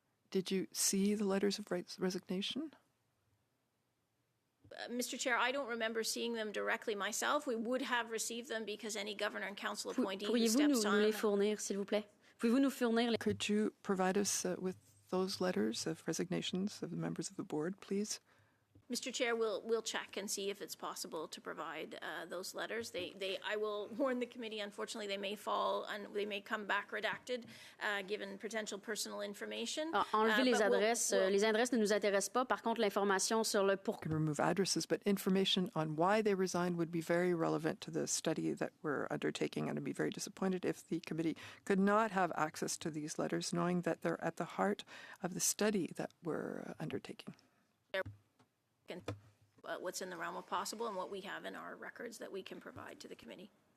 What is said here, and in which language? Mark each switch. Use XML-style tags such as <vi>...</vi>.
<en>Did you see the letters of resignation? Mr. Chair, I don't remember seeing them directly myself. We would have received them because any governor and council appointee who steps</en> <fr>Pourriez-vous on... nous les fournir, s'il vous plaît? Pouvez-vous nous fournir les...</fr> <en>Could you provide us with those letters of resignations of the members of the board, please? Mr. Chair, we'll check and see if it's possible to provide those letters. I will warn the committee. Unfortunately, they may fall and they may come back redacted, given potential personal information.</en> <fr>Enlever les adresses. Les adresses ne nous intéressent pas. Par contre, l'information sur le pourquoi.</fr> <en>Can remove addresses, but information on why they resigned would be very relevant to the study that we're undertaking, and I'd be very disappointed if the committee could not have access to these letters, knowing that they're at the heart of the study that we're undertaking. And what's in the realm of possible and what we have in our records that we can provide to the committee.</en>